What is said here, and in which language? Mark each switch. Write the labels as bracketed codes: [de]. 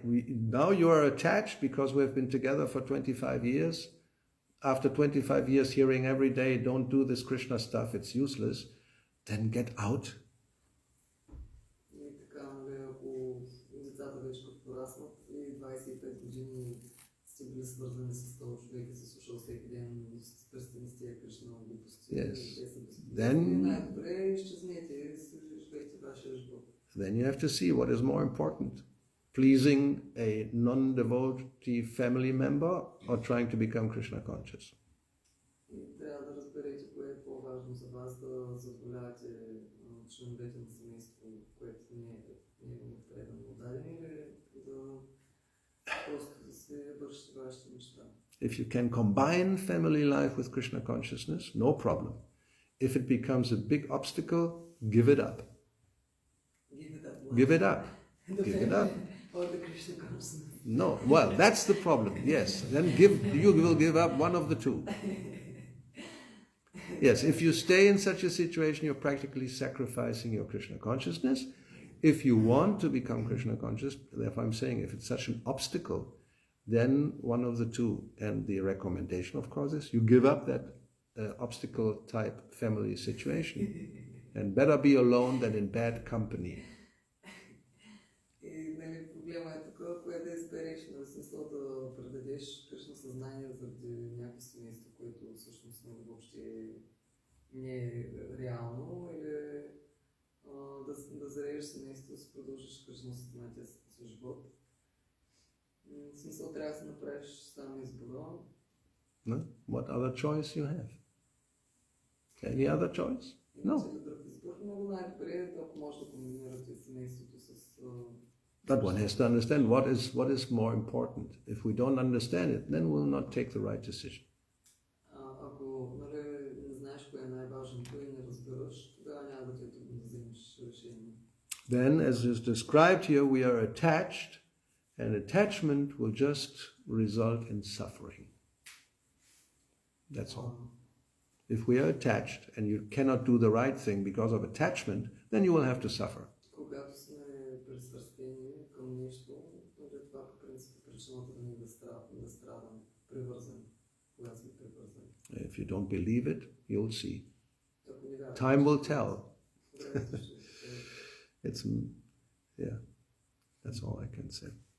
[en] Now you are attached because we've been together for 25 years. After 25 years hearing every day, don't do this Krishna stuff, it's useless. Then get out. [bg] И така, ако децата вече като пораснат и 25 години сте били свързани с този човек и се слушал всеки ден престани с тия Кришна глупости. [en] Yes. [bg] Then най-добре изчезнете и живейте вашия живот. [en] then you have to see what is more important. Pleasing a non-devotee family member or trying to become Krishna conscious. [bg] И трябва да разберете кое е по-важно за вас, да задоволявате членовете на семейство, което не е предано отдадени, или да просто да се вършите вашите неща. [en] If you can combine family life with Krishna consciousness, no problem. If it becomes a big obstacle, give it up. Give it up. Give it up. Give it up. Or the Krishna consciousness. No, well, that's the problem. Yes, then you will give up one of the two. Yes, if you stay in such a situation, you're practically sacrificing your Krishna consciousness. If you want to become Krishna conscious, therefore I'm saying if it's such an obstacle, then one of the two. And the recommendation, of course, is you give up that obstacle type family situation. And better be alone than in bad company. [bg] И проблема е такова, кое да избереш, на смисъл да предадеш Кришна съзнание заради някакво семейство, което всъщност въобще не е реално, или да зарежеш семейство, да си продължиш Кришна съзнанието си живот. В смисъл трябва да се направиш сам избора. [en] No? What other choice you have? Any other choice? No. [bg] Друг избор, много най-добре е, ако може да комбинирате семейството с... [en] But one has to understand what is more important. If we don't understand it, then we'll not take the right decision. [bg] Ако не знаеш кое е най-важното и не разбираш, тогава няма да ти е трудно да вземеш решение. [en] Then, as is described here, we are attached, and attachment will just result in suffering. That's all. If we are attached and you cannot do the right thing because of attachment, then you will have to suffer. [bg] Когато сме пристрастени към нещо, това по принцип е причината да ни да страдаме, привързани, когато сме привързани. [en] If you don't believe it, you'll see. [bg] Ако не вярваш, [en] Time will tell. [bg] времето ще [en] It's, yeah, that's all I can say.